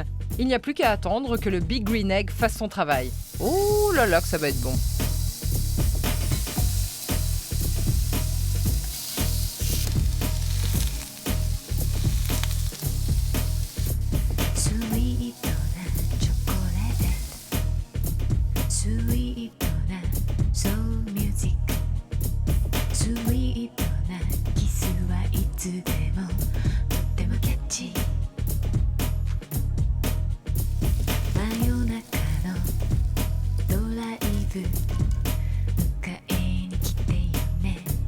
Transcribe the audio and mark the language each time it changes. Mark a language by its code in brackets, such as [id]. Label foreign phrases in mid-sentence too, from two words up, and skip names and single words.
[fr] Il n'y a plus qu'à attendre que le [en] Big Green Egg [fr] fasse son travail. Oh là là que ça va être bon. [ja] Sweet なチョコレート Sweet な [en] Soul Music [ja] Sweet なキスはいつでもとってもキャッチー真夜中のドライブ迎えに来てよね